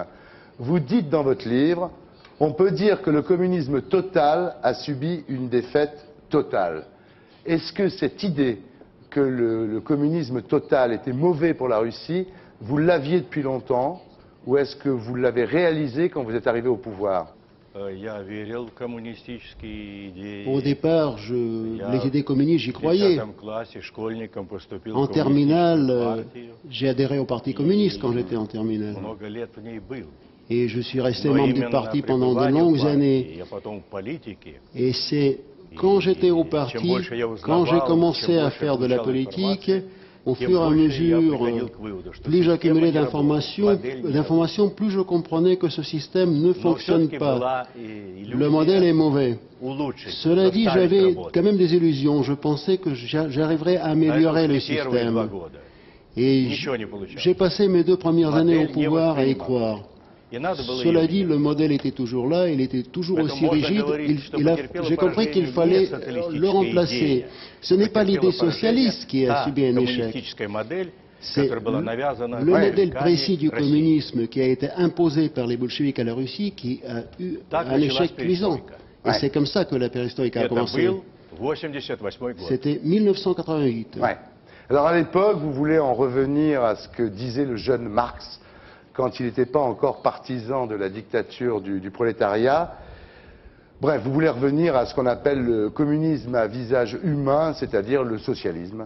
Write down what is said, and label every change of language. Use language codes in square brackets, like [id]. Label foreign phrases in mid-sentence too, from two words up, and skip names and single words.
[fr] Vous dites dans votre livre, on peut dire que le communisme total a subi une défaite totale. Est-ce que cette idée que le communisme total était mauvais pour la Russie, vous l'aviez depuis longtemps, ou est-ce que vous l'avez réalisé quand vous êtes arrivé au pouvoir? [ru] Я верил в коммунистические идеи. [fr] Au départ, les idées communistes, j'y [ru] В [fr] croyais. [ru] 10 классе школьником поступил [fr] En [ru] в [fr] terminale, [ru] коммунистическую партию. [fr] j'ai adhéré au Parti communiste quand j'étais en terminale. [ru] Много лет в ней был. [fr] Et je suis resté [ru] Но [fr] membre du [ru] именно [fr] parti pendant de [ru] пребывание в [fr] longues [ru] партии [fr] années. [ru] и потом в политике, [fr] Et c'est quand j'étais au parti, quand j'ai commencé à faire de la politique, au fur et à mesure, plus j'accumulais d'informations, plus je comprenais que ce système ne [ru] но [fr] fonctionne [ru] все-таки [fr] pas. [ru] была [fr] Le modèle est [ru] иллюзия [fr] mauvais. [ru] улучшить, [fr] Cela dit, [ru] заставить [fr] j'avais [ru] работать. [fr] quand même des illusions. Je pensais que j'arriverais à améliorer le [ru] Поэтому первые 2 [fr] système. [ru] года [fr] Et [ru] ничего не получалось. [fr] j'ai passé mes 2 premières années au Modèle pouvoir à y [ru] невоспринимаемый. [fr] croire. [ru] И надо было [fr] Cela [ru] её [fr] dit, [ru] менять. [fr] le modèle était toujours là, il était toujours [ru] Поэтому [fr] aussi [ru] можно [fr] rigide. [ru] говорить, что потерпела [fr] J'ai compris qu'il [ru] поражение [fr] fallait [ru] не социалистическая [fr] le remplacer. [ru] идея. [fr] Ce n'est pas [ru] Потерпела [fr] l'idée [ru] поражение [fr] socialiste qui a [ru] та [fr] subi un échec. [ru] коммунистическая модель, [fr] C'est [ru] которая была навязана [fr] le modèle [ru] американцами [fr] précis du [ru] России. [fr] communisme qui a été imposé par les bolcheviks à la Russie qui a eu [ru] Так [fr] un [ru] началась [fr] échec cuisant. [ru] перестройка. [fr] Et c'est comme ça que la perestroïka a [ru] Это [fr] commencé. [ru] был 88 год. [fr] C'était 1988. Ouais. Alors à l'époque, vous voulez en revenir à ce que disait le jeune Marx quand il n'était pas encore partisan de la dictature du prolétariat. Bref, vous voulez revenir à ce qu'on appelle le communisme à visage humain, c'est-à-dire le socialisme.